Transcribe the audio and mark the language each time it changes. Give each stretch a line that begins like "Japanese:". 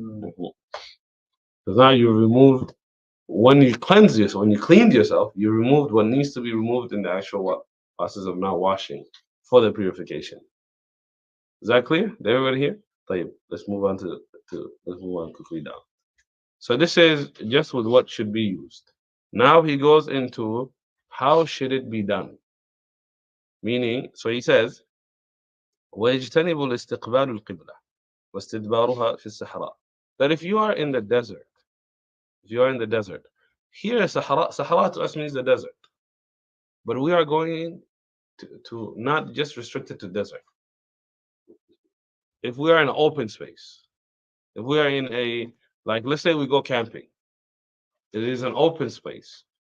English: Because now you removed when you cleanse yourself, when you cleaned yourself, you removed what needs to be removed in the actual process of now washing for the purification. Is that clear? Did everybody here? طيب, let's move on let's move on quickly down. So this is just with what should be used. Now he goes into how should it be done. Meaning, so he says,
Arabic: ويجتنب الاستقبال القبلة واستدبارها في الصحراء.
English: That if you are in the desert, here Sahara to us means the desert. But we are going to not just restricted to desert. If we are in an open space, if we are in like let's say we go camping, it is an open space.